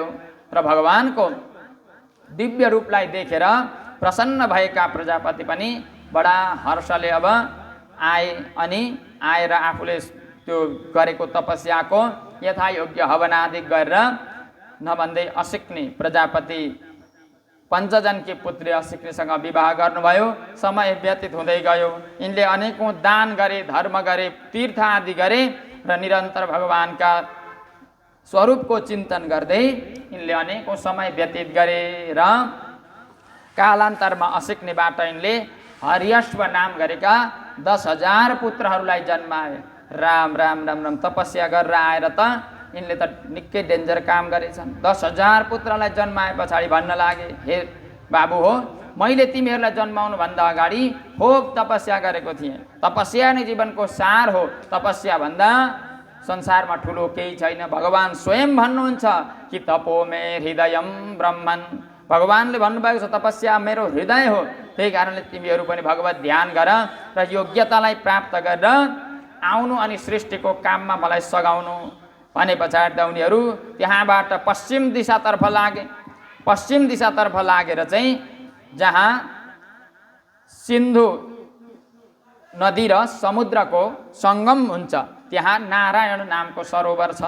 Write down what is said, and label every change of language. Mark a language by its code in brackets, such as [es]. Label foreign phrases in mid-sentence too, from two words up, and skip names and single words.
[ne] र भगवानको दिव्य रूपलाई देखेर प्रसन्न भएका प्रजापति पनि बडा हर्षले अब आए। अनि आएर आफूले त्यो गरेको तपस्याको यथायोग्य हवनादि गरेर नभन्दै असिक्ने प्रजापति पञ्चजनकी पुत्री असिक्नेसँग विवाह गर्नुभयो। समय व्यतीत हुँदै गयो। यिनले अनेकौं दान गरे, धर्म गरे, तीर्थ आदि गरे र निरन्तर भगवानका स्वरूपको चिन्तन गर्दै यिनले अनेकौं समय व्यतीत गरे। र कालान्तरमा असिक्नेबाट यिनले हरियश्व नाम गरेका 10,000 पुत्रहरूलाई जन्माए। राम राम राम राम तपस्या गरेर आएर त यिनले त निकै डेन्जर काम गरेछन्। 10,000 पुत्रलाई जन्माए पछाडि भन्न लागे, हे बाबु हो, मैले तिमीहरूलाई जन्माउनु भन्दा अगाडि खूब तपस्या गरेको थिएँ। तपस्या नै जीवनको सार हो। तपस्या भन्दा संसारमा ठुलो केही छैन। भगवान स्वयं भन्नुहुन्छ कि [sa] तपो मे हृदयम ब्रह्मन्, [ne] भगवानले भन्नुभएको छ तपस्या मेरो हृदय हो। त्यही कारणले तिमीहरू पनि भगवत ध्यान गर र योग्यतालाई प्राप्त गरेर आउनु अनि सृष्टिको काममा मलाई सघाउनु भने पछाडि त उनीहरू त्यहाँबाट पश्चिम दिशातर्फ लागे। पश्चिम दिशातर्फ लागेर चाहिँ जहाँ सिन्धु नदी र समुद्रको सङ्गम हुन्छ त्यहाँ नारायण नामको सरोवर छ।